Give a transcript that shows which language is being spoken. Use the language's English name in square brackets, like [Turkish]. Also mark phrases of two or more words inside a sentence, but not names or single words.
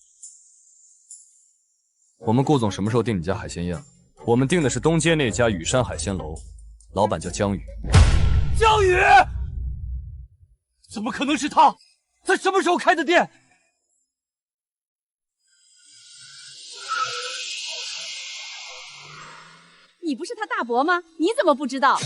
[Chinese] 我們顧總什麼時候訂你家海鮮宴？我們訂的是東街那家羽山海鮮樓，老闆叫江宇。江宇？怎麼可能是他？他什麼時候開的店？你不是他大伯嗎？你怎麼不知道？